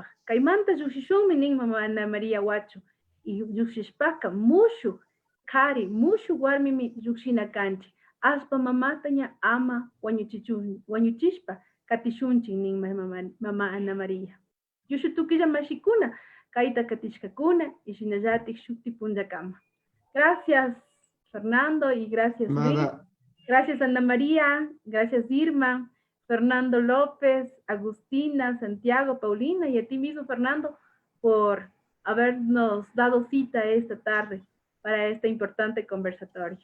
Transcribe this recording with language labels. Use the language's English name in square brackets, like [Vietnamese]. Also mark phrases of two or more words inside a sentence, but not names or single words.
[Quechua] Kaymanta llukshishunmi nin mama Ana María Huacho y llukshishpaka mushuk kari, mushuk warmimi llukshina kanchik. Aspa mamataña ama wañuchishpa katishunchik nin mama Ana María. Yushu tukilla mashikuna kayta katishkakuna y shinallatik shukti punllakama. [Spanish] Gracias Fernando y gracias Luis. Gracias Ana María, gracias Irma, Fernando López, Agustina, Santiago, Paulina y a ti mismo Fernando por habernos dado cita esta tarde para este importante conversatorio.